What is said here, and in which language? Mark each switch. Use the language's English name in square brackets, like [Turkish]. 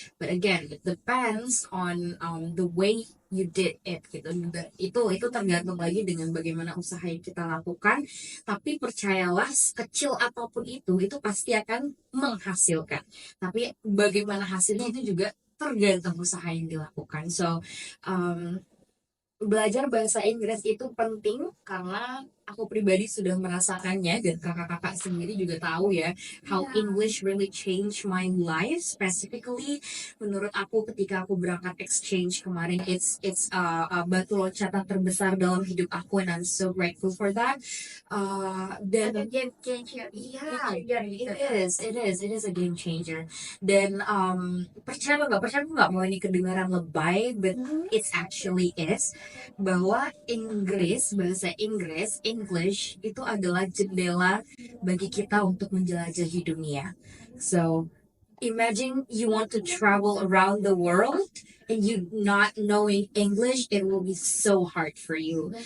[English] But again, it depends on the way you did it gitu. [Indonesian] Itu tergantung lagi dengan bagaimana usaha yang kita lakukan. Tapi percayalah, kecil apapun itu pasti akan menghasilkan. Tapi bagaimana hasilnya itu juga tergantung usaha yang dilakukan. So belajar bahasa Inggris itu penting karena aku pribadi sudah merasakannya dan kakak-kakak sendiri juga tahu ya [English] how English really changed my life. [Indonesian] Specifically menurut aku ketika aku berangkat exchange kemarin, [English] it's [Indonesian] batu loncatan terbesar dalam hidup aku, [English] and I'm so grateful for that. [Indonesian] Dan [English] Game changer. yeah, Gitu. it is a game changer. [Indonesian] Dan percaya aku nggak mau ini kedengaran lebay, [English] but it's actually is [Indonesian] bahwa bahasa Inggris, English itu adalah jendela bagi kita untuk menjelajahi dunia. [English] So imagine you want to travel around the world and you not knowing English, it will be so hard for you.